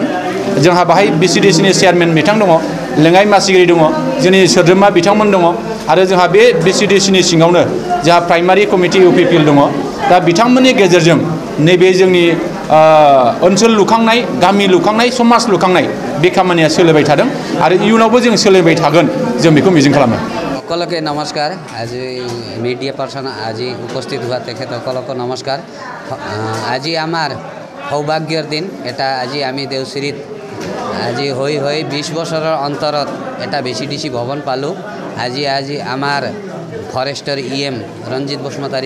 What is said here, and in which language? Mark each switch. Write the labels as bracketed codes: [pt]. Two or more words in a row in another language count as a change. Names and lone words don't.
[brx] जोंहा बाहाय BCDCनि चेयारमेन बिथां दङ, लेङाइ मासिगिरि दङ, जोंनि सोद्रोमा बिथांमोन दङ। आरो जोंहा बे BCDCनि सिङावनो जोंहा [en] primary committee [brx] UPPL दङ। दा बिथांमोननि गेजेरजों नैबे जोंनि ओनसोल लुखांनाय, गामि लुखांनाय, समाज लुखांनाय बे खामानिया सोलिबाय थादों आरो इयुनावबो जों सोलिबाय थागोन, जों बेखौ मिजिं खालामो। [as] সকলকে নমস্কাৰ। আজি [en] মিডিয়া পাৰ্চন [as] আজি উপস্থিত হোৱা তেখেতসকলকো নমস্কাৰ। আজি আমাৰ সৌভাগ্যৰ দিন এটা আজি আমি দেউচিৰিত আজি হৈ 20 বছৰৰ অন্তৰত এটা VCDC ভৱন পালোঁ আজি আমাৰ ফৰেষ্টৰ EM ৰঞ্জিত বসুমতাৰী